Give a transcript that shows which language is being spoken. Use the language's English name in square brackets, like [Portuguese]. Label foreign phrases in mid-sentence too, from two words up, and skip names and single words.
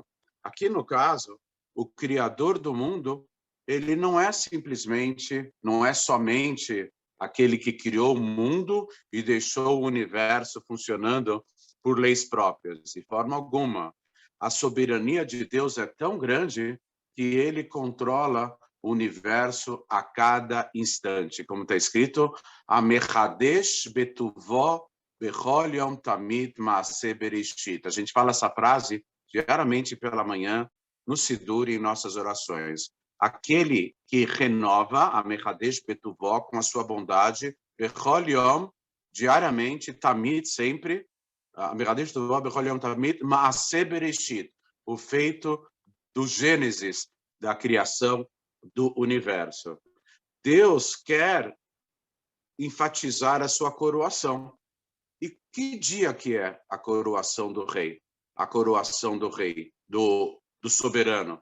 [Portuguese] Aqui, no caso, o Criador do mundo, ele não é somente aquele que criou o mundo e deixou o universo funcionando por leis próprias, de forma alguma. A soberania de Deus é tão grande que ele controla o universo a cada instante. Como está escrito, [Hebrew] המחדש בטובו בכל יום תמיד מעשה בראשית. [Portuguese] A gente fala essa frase diariamente pela manhã, no Sidur e em nossas orações. Aquele que renova, [Hebrew] המחדש בטובו, [Portuguese] com a sua bondade, [Hebrew] בכל יום, diariamente, תמיד, sempre, המחדש בטובו בכל יום תמיד מעשה בראשית, [Portuguese] o feito do Gênesis, da criação do universo. Deus quer enfatizar a sua coroação. E que dia que é a coroação do rei? A coroação do rei, do soberano.